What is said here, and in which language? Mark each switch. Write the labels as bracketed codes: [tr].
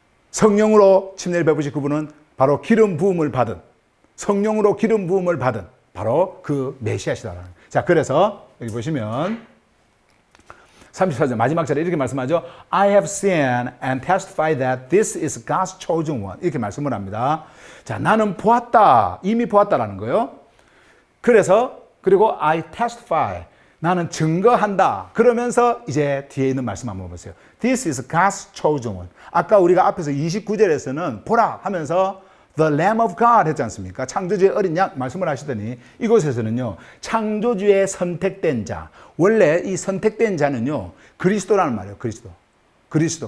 [ko] 성령으로 침례를 베푸신 그분은 바로 기름 부음을 받은, 성령으로 기름 부음을 받은 바로 그 메시아시다라는. 자, 그래서 여기 보시면 34절 마지막 절에 이렇게 말씀하죠. [en] I have seen and testify that this is God's chosen one. [ko] 이렇게 말씀을 합니다. 자, 나는 보았다. 이미 보았다라는 거예요. [en] 그리고 I testify. [ko] 나는 증거한다. 그러면서 이제 뒤에 있는 말씀 한번 보세요. [en] This is God's chosen one. [ko] 아까 우리가 앞에서 29절에서는 보라 하면서 [en] The Lamb of God [ko] 했지 않습니까? 창조주의 어린 양 말씀을 하시더니 이곳에서는요, 창조주의 선택된 자. 원래 이 선택된 자는요, 그리스도라는 말이에요. 그리스도.